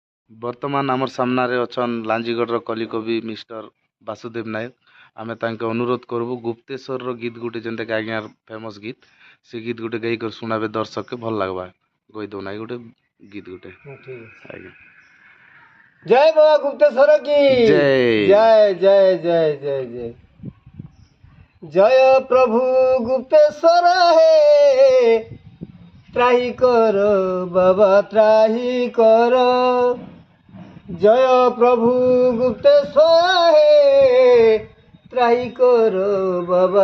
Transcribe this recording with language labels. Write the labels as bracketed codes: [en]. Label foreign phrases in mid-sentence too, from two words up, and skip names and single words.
[or] ବର୍ତ୍ତମାନ ଆମର ସାମ୍ନାରେ ଅଛନ୍ ଲାଞ୍ଜିଗଡ଼ର କଲିକବି ମିଷ୍ଟର ବାସୁଦେବ ନାୟକ। ଆମେ ତାଙ୍କୁ ଅନୁରୋଧ କରବୁ ଗୁପ୍ତେଶ୍ୱରର ଗୀତ ଗୋଟେ ଯେନ୍ଟାକି ଆଜ୍ଞାର ଫେମସ୍ ଗୀତ ସେ ଗୀତ ଗୋଟେ ଗାଇକରି ଶୁଣାବେ ଦର୍ଶକକେ ଭଲ ଲାଗ୍ବା। କହି ଦଉନାହିଁ ଗୋଟେ ଗୀତ ଗୋଟେ ଆଜ୍ଞା। [hi] जय बाबा गुप्तेश्वर की जय। जय जय जय जय जय जय प्रभु गुप्तेश्वर हे त्राही कर बाबा त्राही कर जय प्रभु गुप्तेश्वर हे त्राही कर बाबा